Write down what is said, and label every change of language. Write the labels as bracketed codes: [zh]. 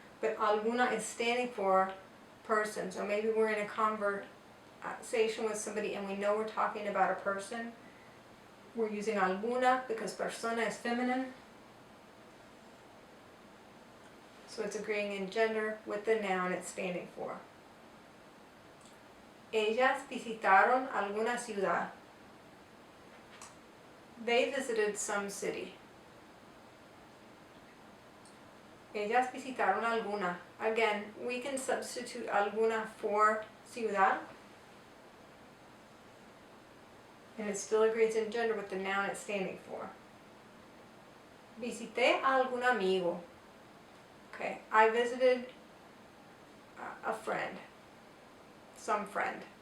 [en] But alguna is standing for person. So maybe we're in a conversation with somebody and we know we're talking about a person. We're using alguna because persona is feminine. So it's agreeing in gender with the noun it's standing for. [es] Ellas visitaron alguna ciudad. [en] They visited some city. [es] Ellas visitaron alguna. [en] Again, we can substitute alguna for ciudad. And it still agrees in gender with the noun it's standing for. [es] Visité a algún amigo. [en] Okay, I visited a friend. Some friend.